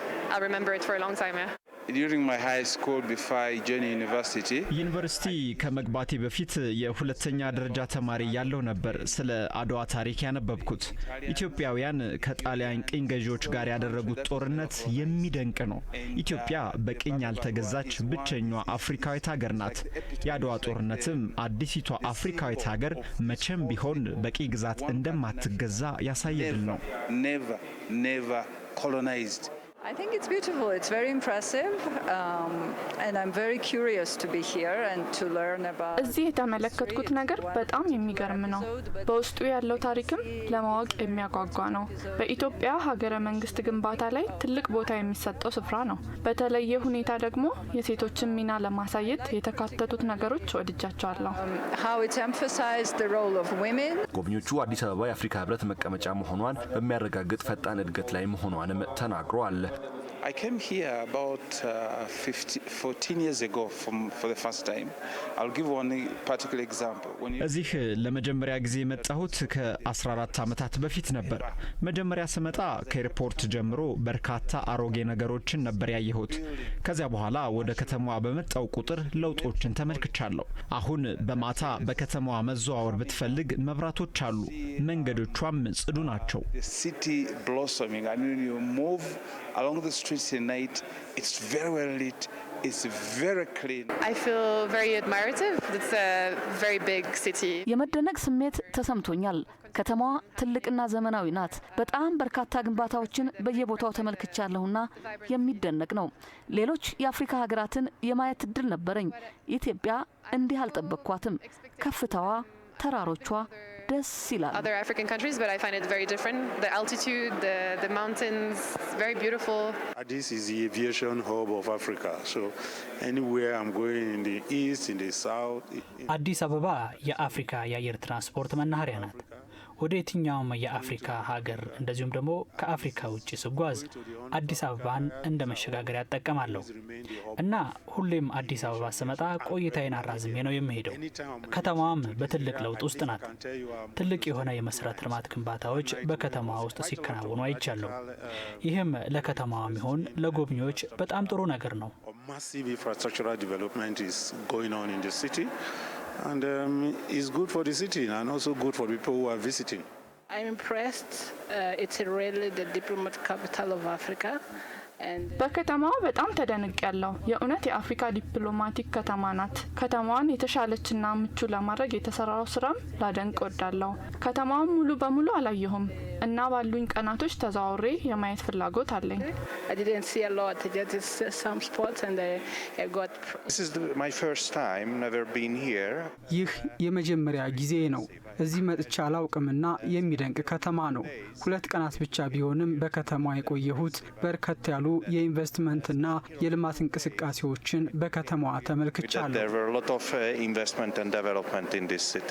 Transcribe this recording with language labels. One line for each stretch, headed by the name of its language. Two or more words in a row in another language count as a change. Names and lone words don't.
Amharic: ዩኒቨርሲቲ ከመግባቴ በፊት የሁለተኛ ደረጃ ተማሪ ያለው ነበር ስለ አድዋ ታሪክ ያነበብኩት። ኢትዮጵያውያን ከጣሊያን ቅኝ ገዢዎች ጋር ያደረጉት ጦርነት የሚደንቅ ነው። ኢትዮጵያ በቅኝ ያልተገዛች ብቸኛዋ አፍሪካዊት ሀገር ናት። የአድዋ ጦርነትም አዲሲቷ አፍሪካዊት ሀገር መቼም ቢሆን በቅኝ ግዛት እንደማትገዛ ያሳየ ድል ነው።
English: I think it's beautiful. It's very impressive, and I'm very curious to be here and to learn about.
Amharic: እዚህ የተመለከትኩት ነገር በጣም የሚገርም ነው። በውስጡ ያለው ታሪክም ለማወቅ የሚያጓጓ ነው። በኢትዮጵያ ሀገረ መንግስት ግንባታ ላይ ትልቅ ቦታ የሚሰጠው ስፍራ ነው። በተለየ ሁኔታ ደግሞ የሴቶችን ሚና ለማሳየት የተካተቱት ነገሮች ወድጃቸዋለሁ።
English: How it emphasized the role of women.
Amharic: ጎብኚዎቹ አዲስ አበባ የአፍሪካ ህብረት መቀመጫ መሆኗን በሚያረጋግጥ ፈጣን እድገት ላይ መሆኗንም ተናግረዋል።
English: I came here about 14 years ago for the first time. I'll give one particular example.
Amharic: እዚህ ለመጀመሪያ ጊዜ የመጣሁት ከ14 ዓመታት በፊት ነበር። መጀመሪያ ስመጣ ከኤርፖርት ጀምሮ በርካታ አሮጌ ነገሮችን ነበር ያየሁት። ከዚያ በኋላ ወደ ከተማዋ በመጣው ቁጥር ለውጦችን ተመልክቻለሁ። አሁን በማታ በከተማዋ መዘዋወር ብትፈልግ መብራቶች አሉ፣ መንገዶቿም ጽዱ ናቸው።
English: City blossoming. I mean, you move along the streets at night, it's very well lit, it's very clean. I feel very admirative. It's a very big city.
Amharic: የመደነቅ ስሜት ተሰምቶኛል። ከተማዋ ትልቅና ዘመናዊ ናት። በጣም በርካታ ግንባታዎችን በየቦታው ተመልክቻለሁና የሚደነቅ ነው። ሌሎች የአፍሪካ ሀገራትን የማየት እድል ነበረኝ። ኢትዮጵያ እንዲህ አልጠበቅኳትም። ከፍታዋ፣ ተራሮቿ ደስ ይላል።
English: Other African countries, but I find it very different. The altitude, the mountains, very beautiful. This is the aviation hub of Africa. So anywhere I'm going in the east, in the south.
Amharic: አዲስ አበባ የአፍሪካ የአየር ትራንስፖርት መናኸሪያ ናት። ወደ የትኛውም የአፍሪካ ሀገር እንደዚሁም ደግሞ ከአፍሪካ ውጭ ስጓዝ አዲስ አበባን እንደ መሸጋገሪያ እጠቀማለሁ እና ሁሌም አዲስ አበባ ስመጣ ቆይታዬን አራዝሜ ነው የምሄደው። ከተማዋም በትልቅ ለውጥ ውስጥ ናት። ትልቅ የሆነ የመሰረተ ልማት ግንባታዎች በከተማዋ ውስጥ ሲከናወኑ አይቻለሁ። ይህም ለከተማዋም ይሁን ለጎብኚዎች በጣም ጥሩ ነገር ነው።
English: Massive infrastructural development is going on in the city. And it's good for the city and also good for people who are visiting. I'm impressed. It's really the diplomat capital of Africa.
Amharic: በከተማዋ በጣም ተደንቅ ያለው የእውነት የአፍሪካ ዲፕሎማቲክ ከተማ ናት። ከተማዋን የተሻለችና ምቹ ለማድረግ የተሰራው ስራም ላደንቅ ወዳለሁ። ከተማዋን ሙሉ በሙሉ አላየሁም እና ባሉኝ ቀናቶች ተዛውሬ የማየት ፍላጎት አለኝ።
English: I didn't see a lot, just some spots and I got. This is my first time, never been here.
Amharic: ይህ የመጀመሪያ ጊዜ ነው። እዚህ መጥቻ አላውቅምና የሚደንቅ ከተማ ነው። 2 ቀናት ብቻ ቢሆንም በከተማዋ የቆየሁት በርከት ያሉ የኢንቨስትመንትና የልማት እንቅስቃሴዎችን በከተማዋ ተመልክቻለሁ።
English: There were a lot of investment and development in this city.